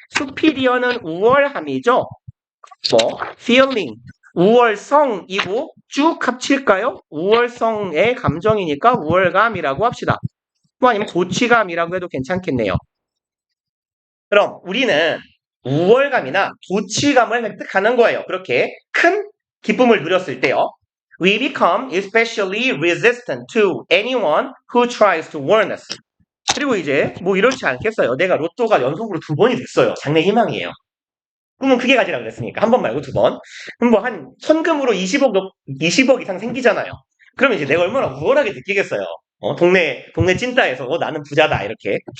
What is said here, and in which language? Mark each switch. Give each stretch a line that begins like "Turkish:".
Korean: superior는 우월함이죠. 뭐 feeling 우월성이고 쭉 합칠까요? 우월성의 감정이니까 우월감이라고 합시다. 뭐 아니면 도취감이라고 해도 괜찮겠네요. 그럼 우리는 우월감이나 도취감을 획득하는 거예요. 그렇게 큰 기쁨을 누렸을 때요.
English: We become especially resistant to anyone who tries to warn us.
Korean: 그리고 이제 뭐 이렇지 않겠어요. 내가 로또가 연속으로 2번이 됐어요. 장래 희망이에요. 그러면 크게 가지라 그랬으니까 한 번 말고 2번. 그럼 뭐 한 현금으로 20억 이상 생기잖아요. 그러면 이제 내가 얼마나 우월하게 느끼겠어요. 동네 찐따에서 나는 부자다 이렇게.